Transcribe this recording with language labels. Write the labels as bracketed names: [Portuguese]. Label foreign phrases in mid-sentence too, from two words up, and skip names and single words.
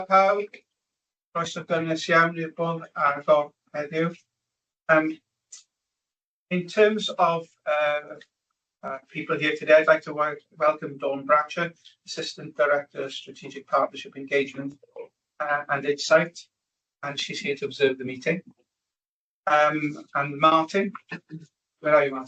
[Welsh] pawb, croeso gynnes iawn i'r bwrdd Agored heddiw. [English] In terms of people here today, I'd like to welcome Dawn Bratcher, Assistant Director of Strategic Partnership Engagement and Insight, and she's here to observe the meeting. And Martin, where are you, Martin?